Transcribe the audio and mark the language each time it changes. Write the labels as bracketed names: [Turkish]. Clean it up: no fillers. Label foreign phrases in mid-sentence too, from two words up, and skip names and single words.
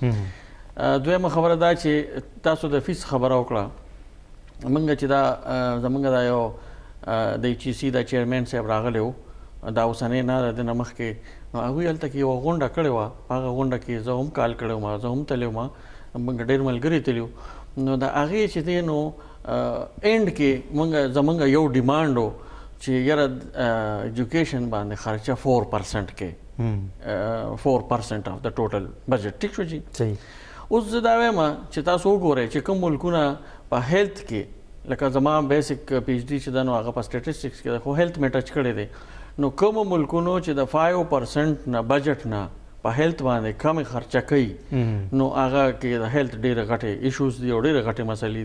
[Pashto] دی دویمه خبره دا چې تاسو د فیس خبره وکړه موږ چې دا زمونږ دا یو د ایچ سی دا چیرمین صاحب راغلی و دا اوسنی نه د نه مخکې نو هغوی هلته کې یوه غونډه کړې وه په هغه غونډه کې زه هم کال کړی وم زه هم تللی وم موږ ډېر ملګري تللي نو د هغې چې دی نو اینډ کې زمونږ یو ډیمانډ و چې یاره ایجوکیشن باندې خرچه 4% کې [English] 4% of the total budget. [Pashto] ټیک شو جی صحیح اوس زه دا وایم چې تاسو وګورئ چې کوم ملکونه په هیلث کې لکه زما [English] basic PhD [Pashto] چې دا نو هغه په سټیټسټکس کې خو هیلث مې ټچ کړی دی نو کوم ملکونو چې د 5% نه بجټ نه په هیلث باندې کم خرچه کوي نو هغه کې د هیلث ډېرې غټې ایشوز دي او ډېرې غټې مسلې